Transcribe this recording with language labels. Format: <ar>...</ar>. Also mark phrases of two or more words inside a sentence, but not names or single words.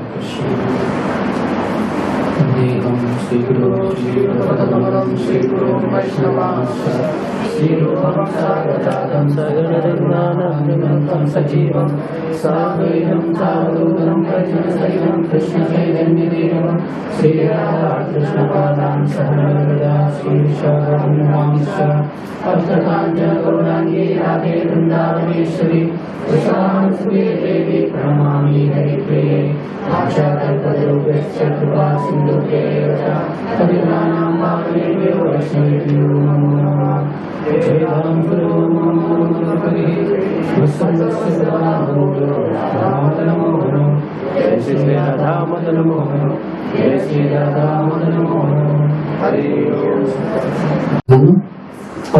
<sa>സജീവം സാദ്വൈതം സാവധൂതം പ്രജനസഹിതം കൃഷ്ണചൈതന്യദേവം ശ്രീരാധാകൃഷ്ണപാദാൻ സഹനവ്രതാ ശ്രീശാഖാംശ ഭക്തകാഞ്ച ഗൗരാംഗീ രാധേ വൃന്ദാവനേശ്വരി കൃഷ്ണാംസുതേ ദേവി പ്രണമാമി ഹരിപ്രിയേ സാക്ഷാത്കൽപതരൂപശ്ച കൃപാ സിന്ധുഭ്യേവ ച പതിതാനാം പാവനേഭ്യോ വൈഷ്ണവേഭ്യോ നമോ നമഃ. ജയം ഗുരു ഹരി വിശ്വസ്യ സദാനന്ദോ രാമദനമോഹനം ജയ ശ്രീ രാധാമദനമോഹനം ജയ ശ്രീ രാധാമദനമോഹനം. ഹരി ഓം.</sa>